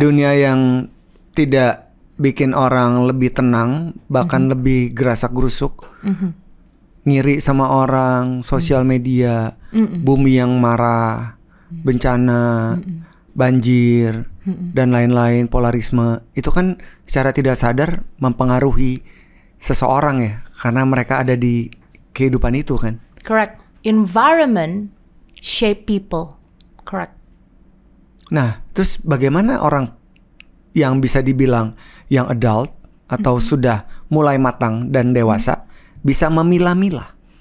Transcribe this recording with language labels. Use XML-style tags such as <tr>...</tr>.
<id>Dunia yang tidak bikin orang lebih tenang, bahkan lebih gerasak-gerusuk, ngiri sama orang, sosial media, bumi yang marah, bencana, banjir, dan lain-lain, polarisme. Itu kan secara tidak sadar mempengaruhi seseorang ya, karena mereka ada di kehidupan itu kan.</id> <en>Correct. Environment shape people. Correct.</en> <id>Nah, terus bagaimana orang yang bisa dibilang yang adult atau sudah mulai matang dan dewasa bisa memilah-milah?</id>